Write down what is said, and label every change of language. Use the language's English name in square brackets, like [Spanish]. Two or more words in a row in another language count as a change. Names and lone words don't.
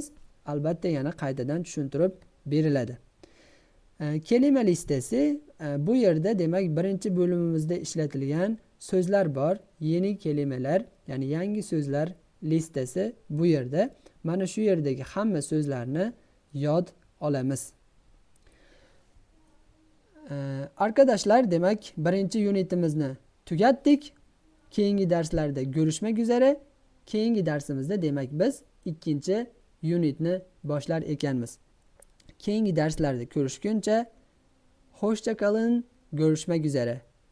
[Uzbek] Albatta yana qaytadan tushuntirib beriladi. Kelima listasi bu yerda demak birinchi bo'limimizda ishlatilgan so'zlar bor, [Turkish] yeni kelimeler, [Uzbek] ya'ni yangi so'zlar listasi bu yerda. Mana shu yerdagi hamma so'zlarni yod olamiz. Arkadaşlar, demak birinchi unitimizni tugatdik. Keyingi darslarda [Turkish] görüşmek üzere. [Uzbek] Keyingi darsimizda demak biz ikkinchi unitni boshlar ekanmiz. Keyingi darslarda ko'rishguncha [Turkish] hoşça kalın, görüşmek üzere.